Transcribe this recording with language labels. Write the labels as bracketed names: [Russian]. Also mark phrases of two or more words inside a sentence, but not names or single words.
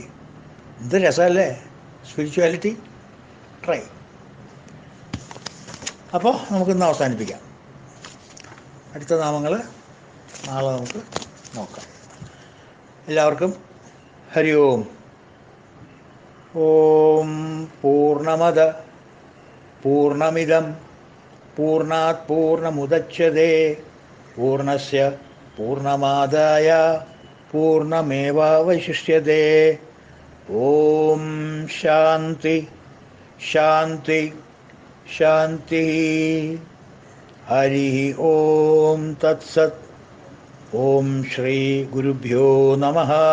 [Malayalam] എന്ത് രസമല്ലേ സ്പിരിച്വാലിറ്റി. ട്രൈ. അപ്പോൾ നമുക്കിന്ന് അവസാനിപ്പിക്കാം. അടുത്ത നാമങ്ങൾ നാളെ നമുക്ക് നോക്കാം. എല്ലാവർക്കും [Sanskrit] ഹരി ഓം. ഓം പൂർണ്ണമദ പൂർണ്ണമിദം പൂർണ്ണാത് പൂർണ്ണമുദച്യതേ പൂർണ്ണസ്യ പൂർണ്ണമാദായ പൂർണ്ണമേവാവശിഷ്യതേ. ഓം ശാന്തി ശാന്തി ശാന്തി. ഹരി ഓം തത്സത്. ഓം ശ്രീ ഗുരുഭ്യോ നമഃ.